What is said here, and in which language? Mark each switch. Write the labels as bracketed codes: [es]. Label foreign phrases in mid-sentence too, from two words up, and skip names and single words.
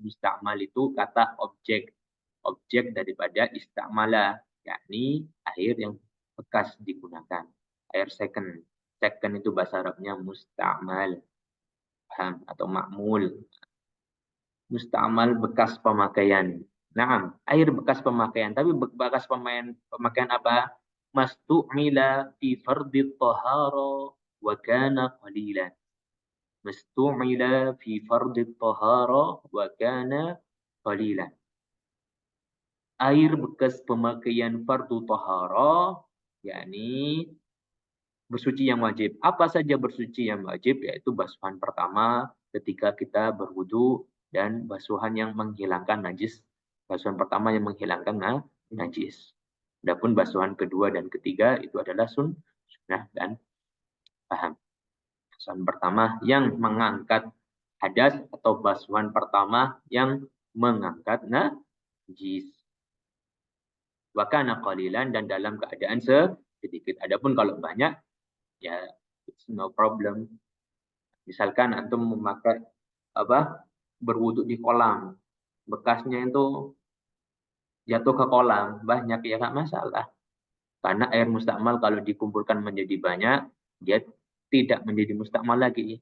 [id] Musta'mal itu kata objek. Objek daripada ista'mala, yakni air yang bekas digunakan. Air second. Second itu bahasa Arabnya musta'mal. Paham? Atau ma'mul. Musta'mal bekas pemakaian. Nah, air bekas pemakaian. Tapi bekas pemakaian apa? [ar] ما استعمل في فرض طهارة وكان قليلا. ما استعمل في فرض طهارة وكان قليلا. [id] Air bekas pemakaian fardu tahara, yakni bersuci yang wajib. Apa saja bersuci yang wajib? Yaitu basuhan pertama ketika kita berwudu dan basuhan yang menghilangkan najis. Basuhan pertama yang menghilangkan najis. Adapun basuhan kedua dan ketiga itu adalah sunnah dan paham. Basuhan pertama yang mengangkat hadas atau basuhan pertama yang mengangkat najis. [ar] وكان قليلا, [id] dan dalam keadaan sedikit. Adapun kalau banyak, ya [en] it's no problem. [id] Misalkan antum memakai berwuduk di kolam, bekasnya itu jatuh ke kolam banyak ya nggak masalah. Karena air mustakmal kalau dikumpulkan menjadi banyak, dia tidak menjadi mustakmal lagi.